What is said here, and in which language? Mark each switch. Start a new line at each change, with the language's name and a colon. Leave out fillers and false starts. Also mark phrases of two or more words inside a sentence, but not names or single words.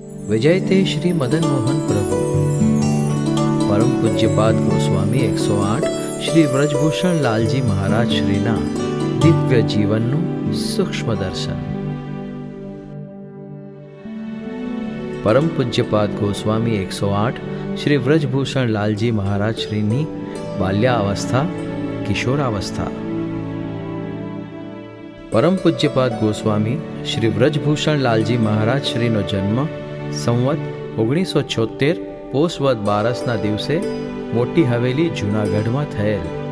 Sanskrit: विजयते श्री मदन मोहन प्रभु।
Gujarati: પરમ પૂજ્યપાદ ગોસ્વામી 108 શ્રી વ્રજભૂષણ લાલજી મહારાજ શ્રીના દિવ્ય જીવનનું સૂક્ષ્મ દર્શન। પરમ પૂજ્યપાદ ગોસ્વામી 108 શ્રી વ્રજભૂષણ લાલજી મહારાજ શ્રીની બાલ્યાવસ્થા કિશોરાવસ્થા। પરમ પૂજ્યપાદ ગોસ્વામી શ્રી વ્રજભૂષણ લાલજી મહારાજ શ્રીનો જન્મ સંવત 1976 પોષવદ 12ના દિવસે મોટી હવેલી જૂનાગઢમાં થયેલ।